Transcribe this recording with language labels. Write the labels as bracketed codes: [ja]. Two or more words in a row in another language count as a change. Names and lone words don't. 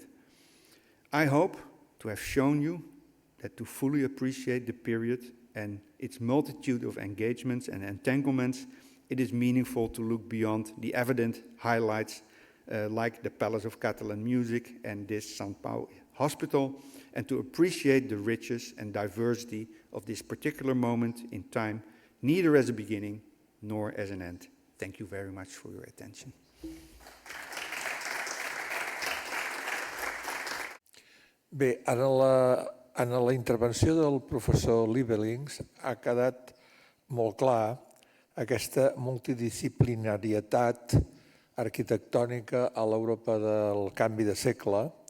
[en] I hope to have shown you that to fully appreciate the period and its multitude of engagements and entanglements, it is meaningful to look beyond the evident highlights like the Palace of Catalan Music and this St. Paul Hospital, and to appreciate the riches and diversity of this particular moment in time, neither as a beginning nor as an end. Thank you very much for your attention. [ca] Bé, en la intervenció del professor Liebelings ha quedat molt clar aquesta multidisciplinarietat arquitectònica a l'Europa del canvi de segle